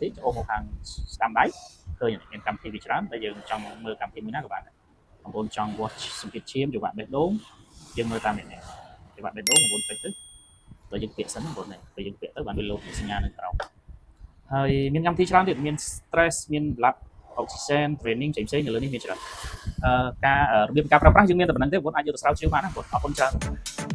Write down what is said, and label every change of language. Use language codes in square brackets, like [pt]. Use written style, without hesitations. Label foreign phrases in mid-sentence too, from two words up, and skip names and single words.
[km] ធីចូលមកខាងស្ដាំដៃឃើញមានកម្មវិធីវាច្រើនតែយើងចង់មើលកម្មវិធីមួយណាក៏បានដែរបងប្អូនចង់ watch សម្ពាធឈាមចង្វាក់បេះដូងយើងមើលតាមនេះចង្វាក់បេះដូងបងប្អូនចុចទៅដល់យើងពាក់សិនបងប្អូននេះពេលយើងពាក់ទៅបានវា load សញ្ញានៅក្រោមហើយមានកម្មវិធីច្រើនទៀតមាន stress មាន [en] blood oxygen training [km] ផ្សេងៗនៅលើនេះមានច្រើនការរបៀបការប្រើប្រាស់យើងមានតែប៉ុណ្្នឹងទេបងប្អូនអាចយកទៅស្រាវជ្រាវបានណាបងប្អូនអរគុណច្រើន